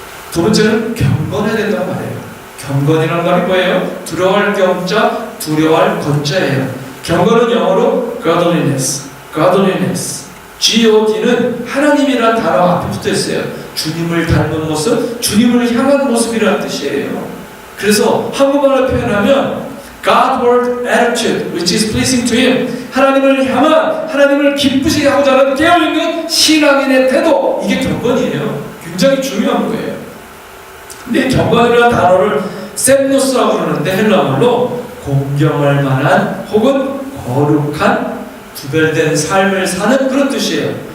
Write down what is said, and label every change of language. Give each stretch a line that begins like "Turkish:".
Korean: 두 번째는 경건해야 된다고 말해요. 경건이라는 말이 뭐예요? 두려워할 경자, 두려워할 건자예요. 경건은 영어로 godliness, godliness. God는 하나님이라는 단어 앞에 붙어 있어요. 주님을 닮은 모습, 주님을 향한 모습이라는 뜻이에요.
English: 그래서 한국말로 표현하면 Godward attitude, which is pleasing to Him.
Korean: 하나님을 향한, 하나님을 기쁘시게 하고자 하는 깨어있는 신앙인의 태도, 이게 경건이에요. 굉장히 중요한 거예요. 근데 경건이라는 단어를 셈노스라고 그러는데 헬라어로 공경할 만한 혹은 거룩한 구별된 삶을 사는 그런 뜻이에요.